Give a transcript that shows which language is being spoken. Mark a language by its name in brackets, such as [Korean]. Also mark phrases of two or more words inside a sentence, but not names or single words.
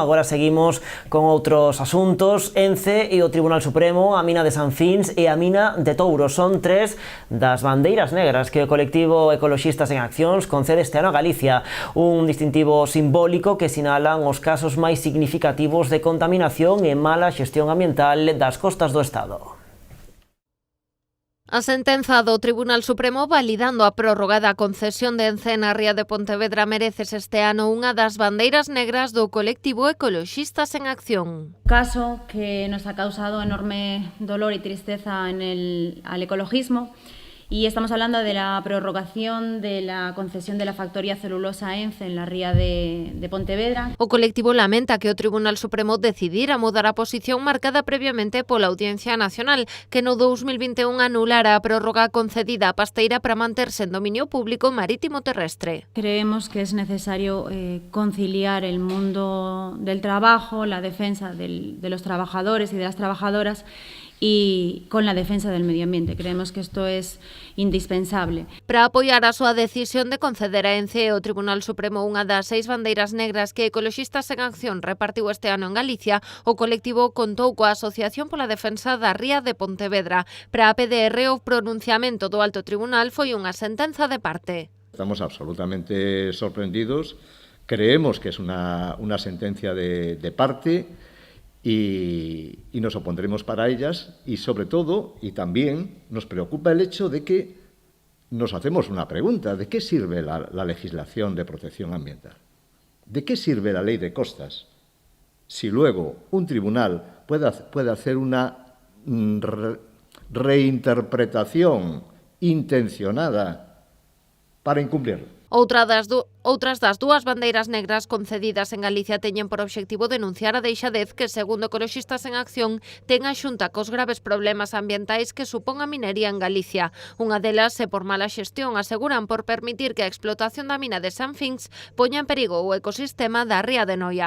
[Galician] Agora seguimos con outros asuntos. ENCE e o Tribunal Supremo, a mina de San Fins e a mina de Touro son tres das bandeiras negras que o colectivo Ecoloxistas en Accións concede este ano a Galicia, un distintivo simbólico que sinalan os casos máis significativos de contaminación e mala xestión ambiental das costas do Estado. A sentenza do Tribunal Supremo validando a prórroga da concesión de ENCE na ría de Pontevedra mereces este ano unha das bandeiras negras do colectivo Ecoloxistas en Acción. [Spanish] Caso que nos ha causado enorme dolor y tristeza al ecologismo, y estamos hablando de la prorrogación de la concesión de la factoría celulosa ENCE en la ría de Pontevedra. [Galician] O colectivo lamenta que o Tribunal Supremo decidira mudar a posición marcada previamente pola Audiencia Nacional, que no 2021 anulara a prórroga concedida a Pasteira para manterse en dominio público marítimo terrestre. [Spanish] Creemos que es necesario conciliar el mundo del trabajo, la defensa de los trabajadores y de las trabajadoras, y con la defensa del medio ambiente. Creemos que esto es indispensable. [Galician] Para apoiar a súa decisión de conceder a ENCE, o Tribunal Supremo unha das 6 bandeiras negras que Ecoloxistas en Acción repartiu este ano en Galicia, o colectivo contou coa Asociación pola Defensa da Ría de Pontevedra. Para a PDR, o pronunciamento do Alto Tribunal foi unha sentenza de parte. [Spanish] Estamos absolutamente sorprendidos. Creemos que es una sentencia de parte. Y nos opondremos para ellas y sobre todo, y también nos preocupa el hecho de que nos hacemos una pregunta: ¿de qué sirve la legislación de protección ambiental? ¿De qué sirve la ley de costas si luego un tribunal puede hacer una reinterpretación intencionada para incumplirlo? [Galician] Outras das dúas bandeiras negras concedidas en Galicia teñen por obxectivo denunciar a deixadez que, segundo Ecoloxistas en Acción, ten a Xunta cos graves problemas ambientais que supón a minería en Galicia. Unha delas é por mala xestión, aseguran, por permitir que a explotación da mina de San Fins poña en perigo o ecosistema da ría de Noia.